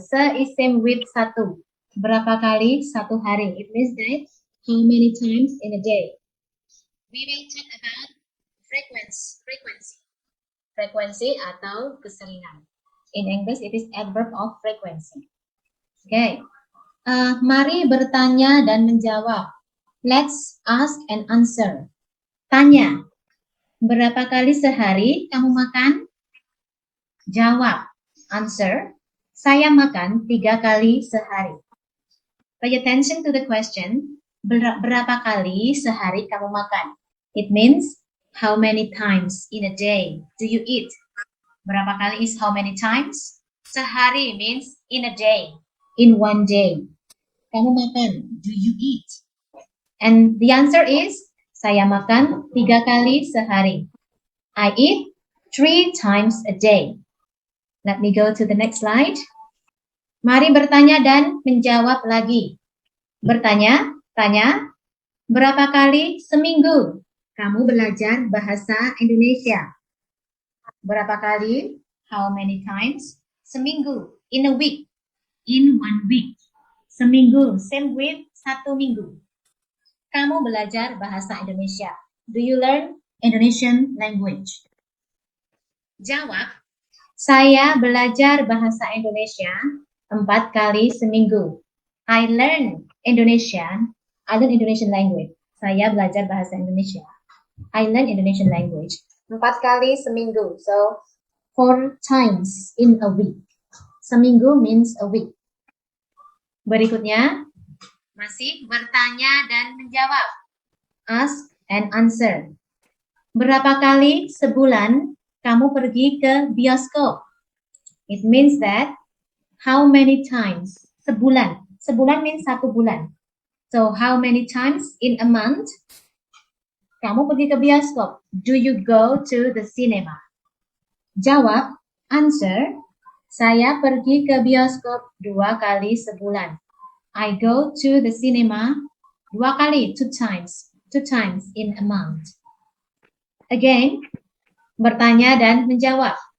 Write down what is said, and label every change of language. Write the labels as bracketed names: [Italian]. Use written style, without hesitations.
[Indonesian] Se [English] is same with [Indonesian] satu. Berapa kali satu hari? [English] It means that how many times in a day. We will talk about frequency. [Indonesian] Frekuensi atau keseringan. [English] In English, it is adverb of frequency. [Indonesian] Oke, mari bertanya dan menjawab. [English] Let's ask and answer. [Indonesian] Tanya, berapa kali sehari kamu makan? Jawab, [English] answer, [Indonesian] saya makan 3 kali sehari. [English] Pay attention to the question, [Indonesian] berapa kali sehari kamu makan? [English] It means, how many times in a day do you eat? Berapa kali is how many times? Sehari means in a day. In one day. [Indonesian] Kamu makan, [English] do you eat? And the answer is, [Indonesian] saya makan 3 kali sehari. [English] I eat 3 times a day. Let me go to the next slide. [Indonesian] Mari bertanya dan menjawab lagi. Bertanya, tanya, berapa kali seminggu kamu belajar bahasa Indonesia? Berapa kali? [English] How many times? Seminggu, in a week. In 1 week. [Indonesian] Seminggu, [English] same with [Indonesian] 1 minggu. Kamu belajar bahasa Indonesia. [English] Do you learn Indonesian language? [Indonesian] Jawab, saya belajar bahasa Indonesia 4 kali seminggu. [English] I learn Indonesian language. [Indonesian] Saya belajar bahasa Indonesia. [English] I learn Indonesian language [Indonesian] 4 kali seminggu. [English] So, 4 times in a week. Seminggu means a week. [Indonesian] Berikutnya, masih bertanya dan menjawab. [English] Ask and answer. [Indonesian] Berapa kali sebulan kamu pergi ke bioskop? [English] It means that, how many times? Sebulan. Sebulan means 1 bulan. So, how many times in a month [Indonesian] kamu pergi ke bioskop? [English] Do you go to the cinema? [Indonesian] Jawab, [English] answer, [Indonesian] saya pergi ke bioskop 2 kali sebulan. [English] I go to the cinema 2 kali, 2 times. 2 times in a month. Again, [Indonesian] bertanya dan menjawab.